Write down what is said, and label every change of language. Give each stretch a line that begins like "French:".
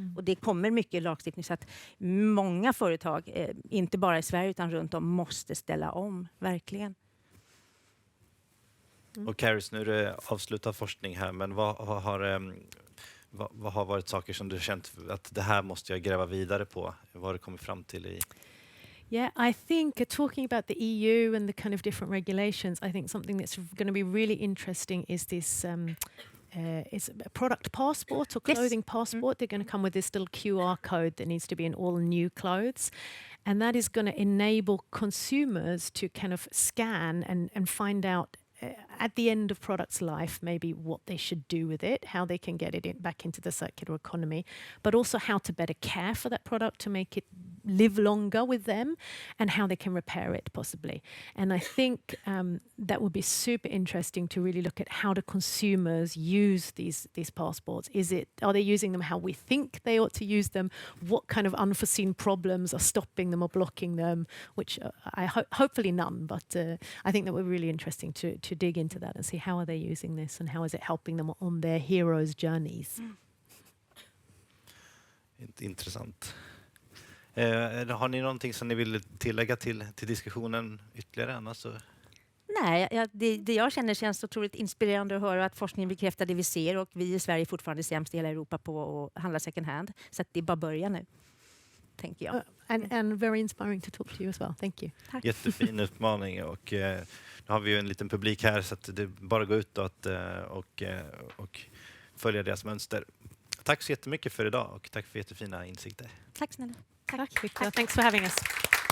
Swedish: Och det kommer mycket lagstiftning så att många företag, inte bara i Sverige utan runt om, måste ställa om, verkligen. Och Carys, nu är det avslutad forskning här, men vad har varit saker som du känt att det här måste jag gräva vidare på? Vad har du kommit fram till i...
English: Yeah, I think talking about the EU and the kind of different regulations, I think something that's going to be really interesting is this it's a product passport or clothing passport. They're going to come with this little QR code that needs to be in all new clothes. And that is going to enable consumers to kind of scan and find out at the end of product's life, maybe what they should do with it, how they can get it back into the circular economy, but also how to better care for that product to make it live longer with them and how they can repair it possibly. And I think that would be super interesting to really look at how do consumers use these passports. Are they using them how we think they ought to use them? What kind of unforeseen problems are stopping them or blocking them? Which hopefully none, but I think that would be really interesting to dig into that and see how are they using this and how is it helping them on their heroes' journeys.
Swedish: Intressant. Har ni någonting som ni vill tillägga till diskussionen ytterligare annars? Så? Nej, det jag känner känns otroligt inspirerande att höra att forskningen bekräftar det vi ser och vi i Sverige är fortfarande sämst i hela Europa på att handla second hand. Så att det är bara börja nu, tänker jag.
English: And very inspiring to talk to you as well. Thank you.
Swedish: Tack. Jättefin utmaning och nu har vi ju en liten publik här så att det bara går ut och följa deras mönster. Tack så jättemycket för idag och tack för jättefina insikter. Tack snälla. Tack
English: Victor. Thanks for having us.